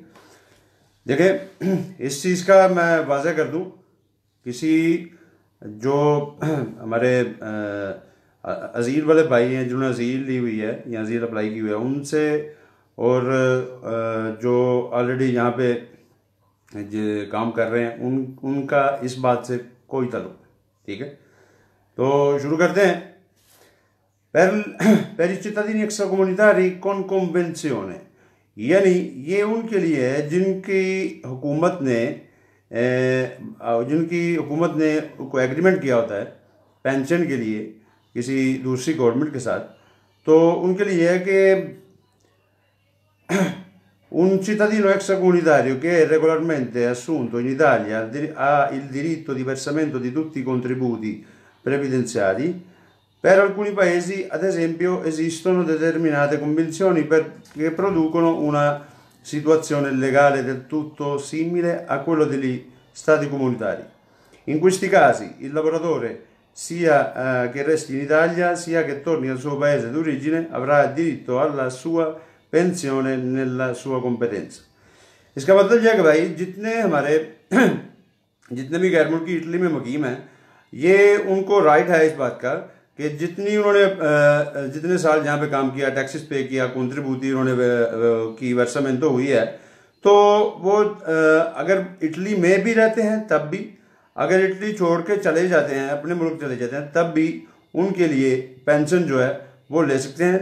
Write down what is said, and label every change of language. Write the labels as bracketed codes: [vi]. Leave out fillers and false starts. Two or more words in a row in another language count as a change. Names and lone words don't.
[ur] دیکھیے، اس چیز کا میں واضح کر دوں، کسی جو ہمارے اجیل والے بھائی ہیں جنہوں نے اجیل لی ہوئی ہے یا اجیل اپلائی کی ہوئی ہے ان سے، اور جو آل ریڈی یہاں پہ جو کام کر رہے ہیں ان کا اس بات سے کوئی تعلق نہیں، ٹھیک ہے. تو شروع کرتے ہیں. [it] per i cittadini extracomunitari con convenzione, [ur] یعنی یہ ان کے لیے ہے جن کی حکومت نے کو ایگریمنٹ کیا ہوتا ہے پنشن کے لیے کسی دوسری گورنمنٹ کے ساتھ. تو ان کے لیے ہے کہ [it] un cittadino extracomunitario che è regolarmente assunto in Italia ha il diritto di versamento di tutti i contributi previdenziali. Per alcuni paesi, ad esempio, esistono determinate convenzioni che producono una situazione legale del tutto simile a quello degli stati comunitari. In questi casi il lavoratore, sia che resti in Italia sia che torni al suo paese d'origine, avrà diritto alla sua पेंशन nella sua competenza। [ur] اس کا مطلب یہ ہے کہ بھائی جتنے بھی غیر ملکی اٹلی میں مقیم ہیں، یہ ان کو رائٹ ہے اس بات کا کہ جتنے سال جہاں پہ کام کیا, [en] taxes pay [ur] کیا، کنٹریبیوٹی انہوں نے کی ورسامینٹو ہوئی ہے، تو وہ اگر اٹلی میں بھی رہتے ہیں تب بھی، اگر اٹلی چھوڑ کے چلے جاتے ہیں، اپنے ملک چلے جاتے ہیں، تب بھی ان کے لیے پنشن جو ہے وہ لے سکتے ہیں.